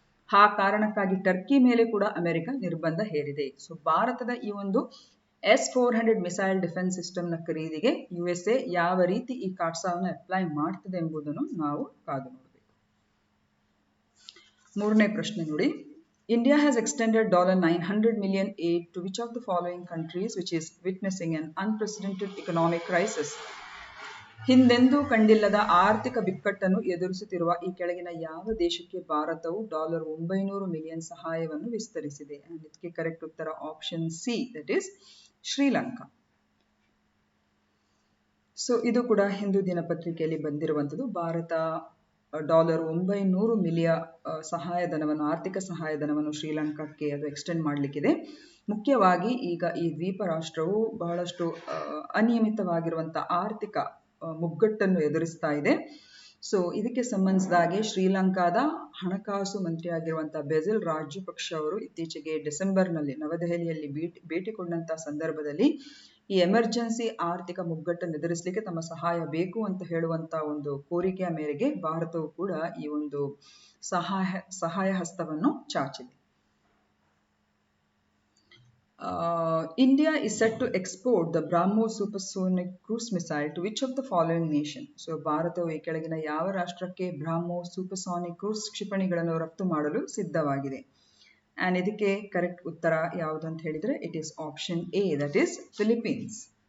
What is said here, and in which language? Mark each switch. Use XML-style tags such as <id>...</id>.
<kn>ಆ ಕಾರಣಕ್ಕಾಗಿ ಟರ್ಕಿ ಮೇಲೆ ಕೂಡ ಅಮೆರಿಕ ನಿರ್ಬಂಧ ಹೇರಿದೆ. ಸೊ ಭಾರತದ ಈ ಒಂದು S-400 ಮಿಸೈಲ್ ಡಿಫೆನ್ಸ್ ಸಿಸ್ಟಮ್ನ ಖರೀದಿಗೆ USA ಯಾವ ರೀತಿ ಈ ಕಾಟ್ಸಾವನ್ನು ಅಪ್ಲೈ ಮಾಡ್ತದೆ ಎಂಬುದನ್ನು ನಾವು ಕಾದು ನೋಡಬೇಕು. 3ನೇ ಪ್ರಶ್ನೆ ನೋಡಿ,</kn> <en>India has extended $900 million aid to which of the following countries which is witnessing an unprecedented economic crisis?</en> <kn>ಹಿಂದೆಂದೂ ಕಂಡಿಲ್ಲದ ಆರ್ಥಿಕ ಬಿಕ್ಕಟ್ಟನ್ನು ಎದುರಿಸುತ್ತಿರುವ ಈ ಕೆಳಗಿನ ಯಾವ ದೇಶಕ್ಕೆ ಭಾರತವು $900 ಮಿಲಿಯನ್ ಸಹಾಯವನ್ನು ವಿಸ್ತರಿಸಿದೆ? And ಇದಕ್ಕೆ ಕರೆಕ್ಟ್ ಉತ್ತರ option C,</kn> <en>That is Sri Lanka.</en> <kn>So ಇದು ಕೂಡ ಹಿಂದೂ ದಿನಪತ್ರಿಕೆಯಲ್ಲಿ ಬಂದಿರುವಂಥದ್ದು. ಭಾರತ $900 ಮಿಲಿಯನ್ ಸಹಾಯಧನವನ್ನು, ಆರ್ಥಿಕ ಸಹಾಯಧನವನ್ನು ಶ್ರೀಲಂಕಾಕ್ಕೆ ಅದು ಎಕ್ಸ್ಟೆಂಡ್ ಮಾಡಲಿಕ್ಕಿದೆ. ಮುಖ್ಯವಾಗಿ ಈಗ ಈ ದ್ವೀಪ ರಾಷ್ಟ್ರವು ಬಹಳಷ್ಟು ಅನಿಯಮಿತವಾಗಿರುವಂಥ ಆರ್ಥಿಕ ಮುಗ್ಗಟ್ಟನ್ನು ಎದುರಿಸ್ತಾ ಇದೆ. ಸೊ ಇದಕ್ಕೆ ಸಂಬಂಧಿಸಿದಾಗೆ ಶ್ರೀಲಂಕಾದ ಹಣಕಾಸು ಮಂತ್ರಿಯಾಗಿರುವಂತಹ ಬೆಸಿಲ್ ರಾಜಪಕ್ಷ ಅವರು ಇತ್ತೀಚೆಗೆ ಡಿಸೆಂಬರ್ನಲ್ಲಿ ನವದೆಹಲಿಯಲ್ಲಿ ಭೇಟಿ ಕೊಟ್ಟಂತಹ ಸಂದರ್ಭದಲ್ಲಿ ಈ ಎಮರ್ಜೆನ್ಸಿ ಆರ್ಥಿಕ ಮುಗ್ಗಟ್ಟನ್ನು ಎದುರಿಸಲಿಕ್ಕೆ ತಮ್ಮ ಸಹಾಯ ಬೇಕು ಅಂತ ಹೇಳುವಂತ ಒಂದು ಕೋರಿಕೆಯ ಮೇರೆಗೆ ಭಾರತವು ಕೂಡ ಈ ಒಂದು ಸಹಾಯ ಹಸ್ತವನ್ನು ಚಾಚಿದೆ.</kn> <en>India is set to export the BrahMos supersonic cruise missile to which of the following nation?</en> <kn>So ಭಾರತವು ಈ ಕೆಳಗಿನ ಯಾವ ರಾಷ್ಟ್ರಕ್ಕೆ ಬ್ರಾಹ್ಮೋಸ್ ಸೂಪರ್ಸಾನಿಕ್ ಕ್ರೂಸ್ ಕ್ಷಿಪಣಿಗಳನ್ನು ರಫ್ತು ಮಾಡಲು ಸಿದ್ಧವಾಗಿದೆ? And ಇದಕ್ಕೆ ಕರೆಕ್ಟ್ ಉತ್ತರ ಯಾವುದು ಅಂತ ಹೇಳಿದ್ರೆ</kn> <en>It is option A, that is Philippines.</en>